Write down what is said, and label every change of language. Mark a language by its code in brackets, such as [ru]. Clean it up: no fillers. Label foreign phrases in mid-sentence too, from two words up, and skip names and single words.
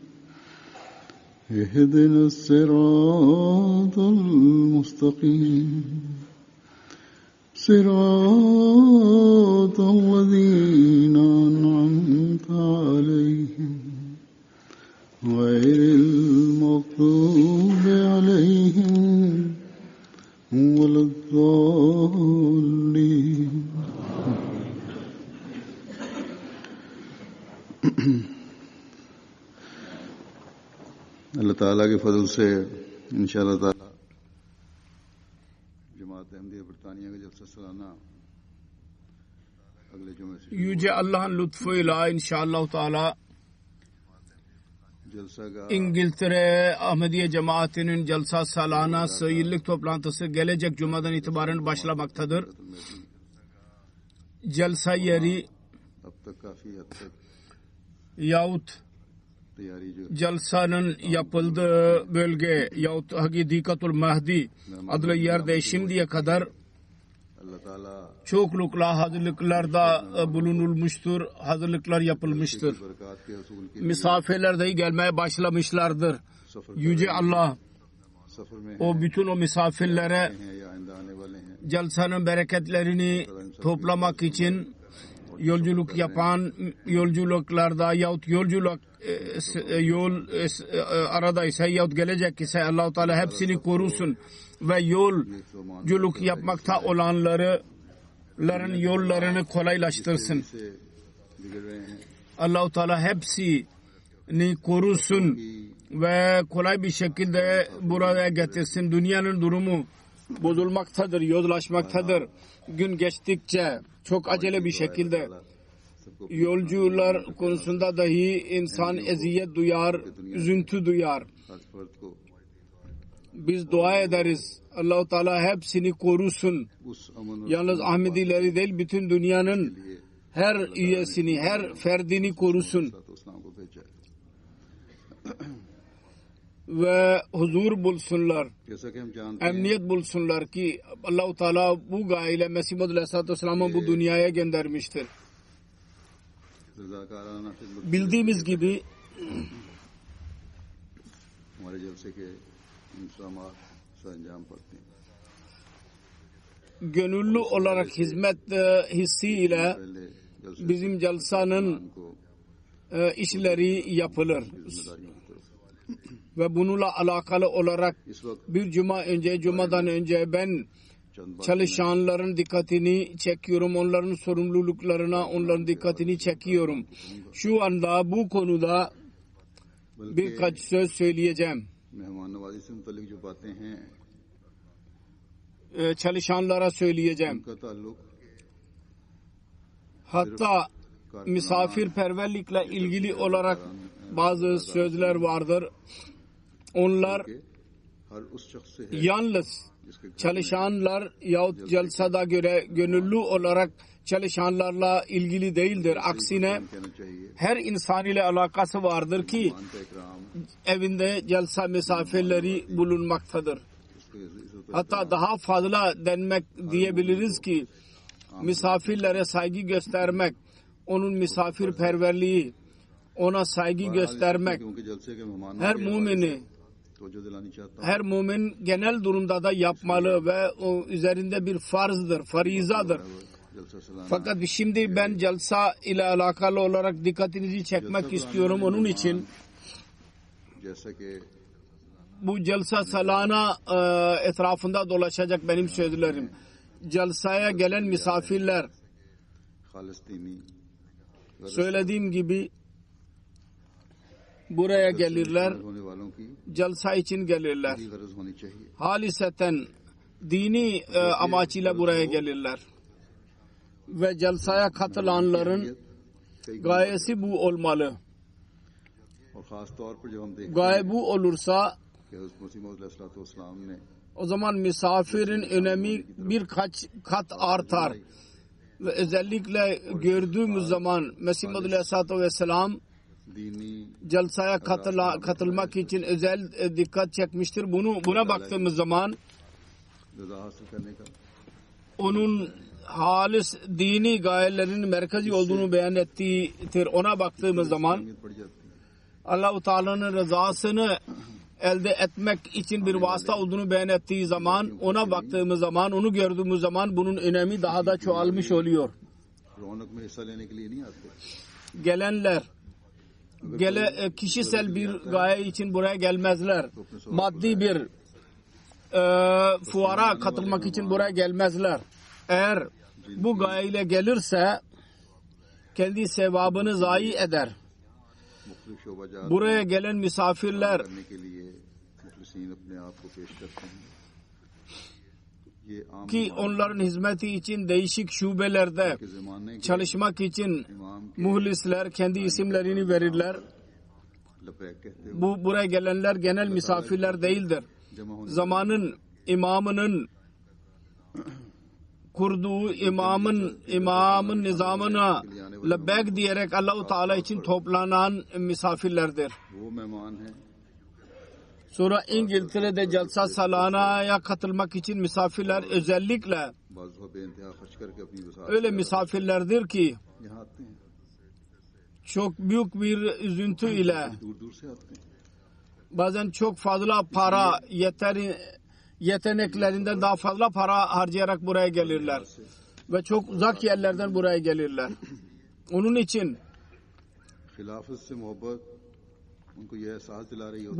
[ar] اهدنا الصراط المستقيم صراط الذين أنعمت عليهم غير المغضوب عليهم ولا الضالين. [ur] اللہ تعالیٰ کے فضل سے انشاءاللہ تعالیٰ جماعت احمدیہ برطانیہ کا جلسہ سالانہ اگلے جمعے سے [tr] Yüce Allah'ın lütfuyla inşallah Teala [ur] جلسہ کا [tr] İngiltere Ahmediye Cemaati'nin Celsa Salanası yıllık toplantısı gelecek Cuma'dan itibaren başlamaktadır. Celsa yeri [ur] اب تک کافی حد تک [tr] yahut [ur] تیاری جو [tr] Celsa'nın yapıldığı bölge yahut Hakikatul Mahdi adlı yerde şimdiye kadar [ur] اللہ تعالیٰ [tr] çoklukla hazırlıklarda bulunulmuştur, hazırlıklar yapılmıştır. [ur] برکت کے حصول کے [tr] Misafirler de gelmeye başlamışlardır. [ur] सफर [tr] Yüce Allah [ur] سفر میں [tr] o bütün o misafirlere [ur] ہیں یا آئندہ آنے والے ہیں [tr] Celsa'nın bereketlerini toplamak için yolculuk yapan yolculuklarda yahut yol aradaysa yahut gelecek ise Allah-u Teala hepsini korusun ve yolculuk yapmakta olanların yollarını kolaylaştırsın. [ur] سے بگڑ رہے ہیں [tr] Allah-u Teala hepsini korusun ve kolay bir şekilde buraya getirsin. Dünyanın durumu bozulmaktadır, yozlaşmaktadır. Gün geçtikçe çok acele bir şekilde yolcular konusunda dahi insan eziyet duyar, üzüntü duyar. [ur] ہر فرد کو [tr] Biz dua ederiz. Allah-u Teala hepsini korusun. [ur] اس امن اور [tr] Yalnız Ahmedileri değil, bütün dünyanın [ur] लिए [tr] her üyesini, her ferdini korusun [ur] تو اسلام کو بھیجا ہے. [tr] ve huzur bulsunlar. [ur] جیسا کہ ہم جانتے ہیں [tr] Emniyet bulsunlar ki Allah-u Teala bu gayeyle Mesih Muhammed Aleyhisselatü Vesselam'ı bu dünyaya göndermiştir. [ur] رضاکارانہ خدمت [tr] Bildiğimiz gibi [ur] ہمارے جلسے کے انتظامات سے انجام پڑتے ہیں. [tr] gönüllü olarak hizmet hissiyle [ur] پہلے جلسے [tr] bizim celsanın [ur] को [tr] işleri yapılır. [ur] ذمہ داریوں کی طرف [tr] Ve bununla alakalı olarak [ur] اس وقت [tr] bir cumadan önce ben [ur] چند باتیں [tr] çalışanların dikkatini çekiyorum. Onların sorumluluklarına onların dikkatini çekiyorum. Şu anda bu konuda [ur] बल्कि [tr] birkaç söz söyleyeceğim. [ur] مہمان نوازی سے متعلق جو باتیں ہیں [tr] Çalışanlara söyleyeceğim. [ur] ان کا تعلق [tr] Hatta misafirperverlikle ilgili olarak bazı sözler vardır. Onlar [ur] کے ہر اس شخص سے ہے [tr] yalnız [ur] جس کے گھر [tr] çalışanlar yahut celsada göre gönüllü olarak çalışanlarla ilgili değildir. Aksine [ur] میں کہنا چاہیے [tr] her insan ile alakası vardır ki [ur] مان کا اکرام [tr] evinde celsa misafirleri bulunmaktadır. [ur] اس کے عزت [tr] Hatta daha fazla denmek diyebiliriz ki misafirlere saygı göstermek, onun misafirperverliği, ona saygı göstermek [ur] کیونکہ جلسے کے مہمان [tr] her mümini, [ur] توجہ دلانی چاہتا ہوں [tr] her mümin genel durumda da yapmalı ve o üzerinde bir farzdır, farizadır. [ur] جلسہ سالانہ [tr] Fakat şimdi ben celsa ile alakalı olarak dikkatinizi çekmek istiyorum. Onun için [ur] جیسا کہ [tr] bu celsa salana etrafında dolaşacak benim sözlerim. Celsaya gelen misafirler [ur] خالص دینی [tr] söylediğim gibi buraya gelirler, [ur] ہونے والوں کی [tr] celsa için gelirler. [ur] بھی غرض ہونی چاہیے. [tr] Haliseten dini amaçıyla buraya gelirler. Ve celsaya katılanların gayesi bu olmalı. [ur] اور خاص طور پر جب ہم دیکھتے [tr] Gaye bu olursa [ur] کہ حضرت مسیح موعود علیہ السلام نے [tr] o zaman misafirin önemi birkaç kat artar. ve özellikle gördüğümüz zaman Mesih Maud Aleyhisselatü Vesselam [ur] दीनी [tr] Jalsaya katılmak için özel dikkat çekmiştir. Buna baktığımız zaman [ur] رضا حاصل کرنے کا [tr] onun halis dini gayelerinin merkezi olduğunu beyan ettiğidir. Ona baktığımız zaman [ur] اہمیت پڑ جاتی ہے. [tr] Allah-u Teala'nın rızasını elde etmek için bir vasıta olduğunu beyan ettiği zaman, ona baktığımız zaman, onu gördüğümüz zaman bunun önemi daha da çoğalmış oluyor. [ur] رونق میں حصہ لینے کے لیے نہیں آتے. [tr] Gelenler kişisel bir gaye için buraya gelmezler. Maddi bir fuara katılmak için buraya gelmezler. Eğer bu gayeyle gelirse kendi sevabını zayi eder. [ur] مختلف شعبہ جات [tr] Buraya gelen misafirler [ur] کرنے کے لیے مخلصین اپنے آپ کو پیش کرتے ہیں. یہ عام [tr] ki onların hizmeti için değişik şubelerde [ur] کے زمانے کے [tr] çalışmak için [ur] امام کے [tr] muhlisler kendi isimlerini verirler. [ur] لبیک کہتے ہوئے [tr] Buraya gelenler genel misafirler değildir. [ur] جمع ہونے [tr] Zamanın imamının kurduğu imamın nizamına lebbek diyerek Allah-u Teala için toplanan misafirlerdir. [ur] وہ مہمان ہیں [tr] Sonra İngiltere'de Jalsa Salana'ya katılmak için misafirler özellikle [ur] بعض دفعہ بے انتہا خرچ کرکے اپنی وسعت [tr] öyle misafirlerdir ki [ur] یہاں آتے ہیں, [tr] çok büyük bir üzüntü ile [ur] دور دور سے آتے ہیں. [tr] bazen çok fazla para yeteneklerinden daha fazla para harcayarak buraya gelirler. Ve çok uzak yerlerden buraya gelirler. Onun için [ur] خلافت سے محبت ان کو یہ احساس دلا رہی ہوتی